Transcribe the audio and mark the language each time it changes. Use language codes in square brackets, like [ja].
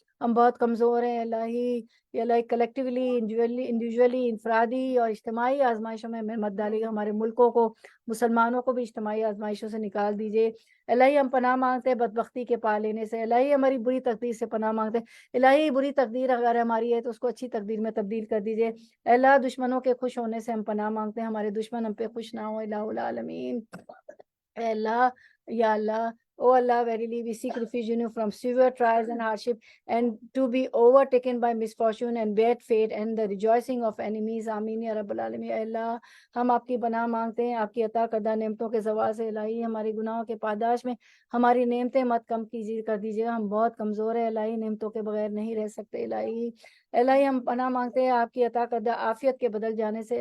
[ur] ہم بہت کمزور ہیں الہی، یا الہی کلیکٹیولی، انڈیویجولی، انفرادی اور اجتماعی آزمائشوں میں ہمیں مت ڈالیے گا، ہمارے ملکوں کو، مسلمانوں کو بھی اجتماعی آزمائشوں سے نکال دیجیے الہی۔ ہم پناہ مانگتے ہیں بدبختی کے پا لینے سے الہی، ہماری بری تقدیر سے پناہ مانگتے ہیں الہی، بری تقدیر اگر ہماری ہے تو اس کو اچھی تقدیر میں تبدیل کر دیجیے اللہ۔ دشمنوں کے خوش ہونے سے ہم پناہ مانگتے ہیں، ہمارے دشمن ہم پہ خوش نہ ہو الہ العالمین۔ اے اللہ، یا اللہ [en] O Allah, verily we seek refuge in you from severe trials and hardship, and to be overtaken by misfortune and bad fate and the rejoicing of enemies. [ar] Amin ya Rabbal Alamin. [ur] اے اللہ ہم آپ کی پناہ مانگتے ہیں آپ کی عطا کردہ نعمتوں کے زوال سے. الہی ہماری گناہوں کے پاداش میں ہماری نعمتیں مت کم کیجیے کر دیجیے گا. ہم بہت کمزور ہیں الہی, نعمتوں کے بغیر نہیں رہ سکتے. الہی ہم پناہ مانگتے ہیں آپ کی عطا کردہ عافیت کے بدل جانے سے.